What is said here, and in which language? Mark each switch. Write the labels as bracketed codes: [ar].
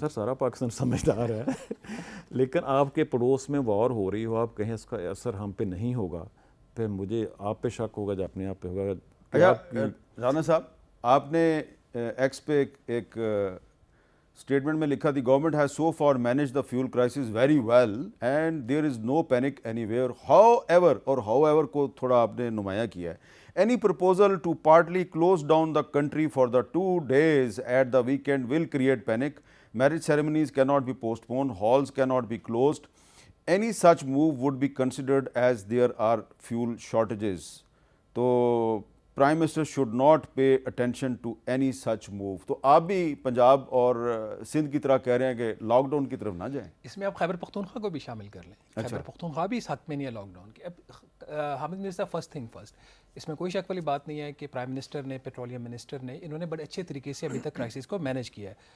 [ur] سر سارا پاکستان سمجھدار ہے، لیکن آپ کے پڑوس میں وار ہو رہی ہو، آپ کہیں اس کا اثر ہم پہ نہیں ہوگا، پھر مجھے آپ پہ شک ہوگا جو اپنے آپ پہ ہوگا. اچھا رانا صاحب، آپ نے ایکس پہ ایک اسٹیٹمنٹ میں لکھا تھی، [en] government has so far manage the fuel crisis very well and there is no panic anywhere however [ur] کو تھوڑا آپ نے نمایاں کیا ہے. [en] Any proposal to partly close down the country for the 2 days at the weekend will create panic. Marriage ceremonies cannot be postponed, halls cannot be closed. Any such move would be considered as there are fuel shortages. So Prime Minister should not pay attention to any such move. [ur] تو آپ بھی پنجاب اور سندھ کی طرح کہہ رہے ہیں کہ لاک ڈاؤن کی طرف نہ جائیں. اس میں آپ خیبر پختونخوا کو بھی شامل کر لیں. خیبر پختونخوا بھی اس حق میں نہیں ہے لاک ڈاؤن کے. اب Hamid Mirza [en] first thing first, [ur] اس میں کوئی شک والی بات نہیں ہے کہ پرائم منسٹر نے، پیٹرولیم منسٹر نے، انہوں نے بڑے اچھے طریقے سے ابھی تک کرائسس کو مینیج کیا ہے.